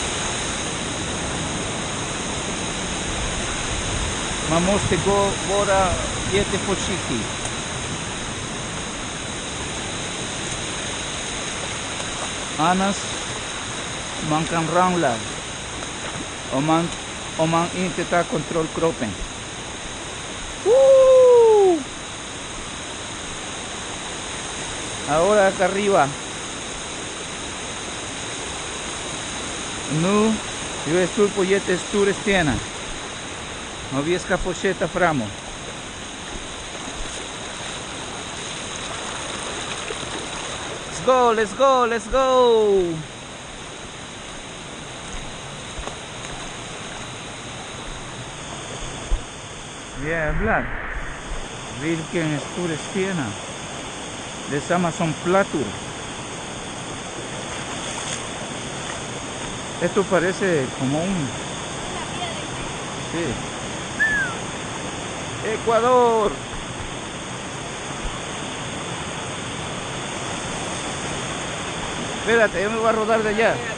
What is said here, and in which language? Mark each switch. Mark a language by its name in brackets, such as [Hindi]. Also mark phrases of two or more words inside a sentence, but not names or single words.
[Swedish] Man måste vara jätteförsiktig. Annars man kan ramla om man inte tar kontroll kroppen. [Spanish] Ahora acá arriba. [Swedish] Nu [Spanish] yo estoy [Swedish] på jättestora stenar. Och vi ska fortsätta framåt. [English] Let's go, let's go, let's go. [Swedish] Jävlar. Vilken stor stena. Det är samma som plattor. [Spanish] Esto parece como un... Sí. Ecuador. Espérate, yo me voy a rodar de allá.